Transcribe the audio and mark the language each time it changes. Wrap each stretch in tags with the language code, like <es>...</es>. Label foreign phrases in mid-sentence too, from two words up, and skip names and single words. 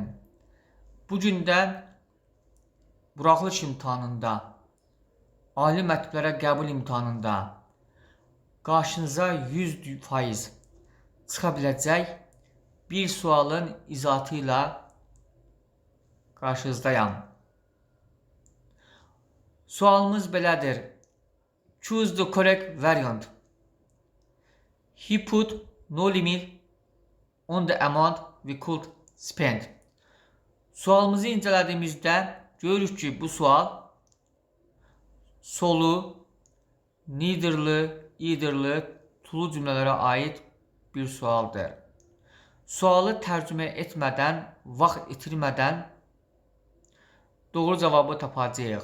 <az>Bugün də buraxılış imtahanında, ali məktəblərə qəbul imtahanında qarşınıza 100% çıxa biləcək bir sualın izahatı ilə qarşınızdayım. Sualımız belədir.</az> <en>Choose the correct variant. He put no limit on the amount we could spend.</en> <az>Sualımızı incelədiyimizdə görürük ki, bu sual solu, neitherlı, eitherlı, tulu cümlələrə aid bir sualdır. Sualı tərcümə etmədən, vaxt itirmədən doğru cavabı tapacağıq.</az>